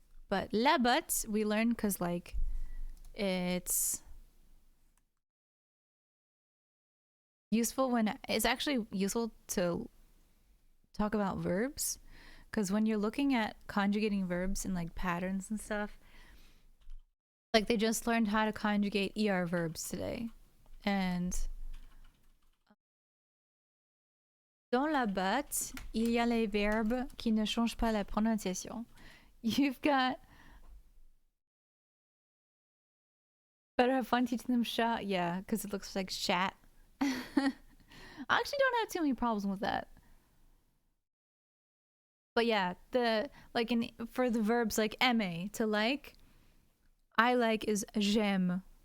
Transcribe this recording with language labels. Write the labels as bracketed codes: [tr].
[en] But la botte we learned because like it's useful when it's actually useful to talk about verbs, because when you're looking at conjugating verbs and like patterns and stuff, like they just learned how to conjugate er verbs today. [fr] And dans la botte, il y a les verbes qui ne changent pas la prononciation. [en] You've got better have fun teaching them chat, yeah, because it looks like chat. I actually don't have too many problems with that. But yeah, the like in for the verbs like aimer, to like, I like is j'aime.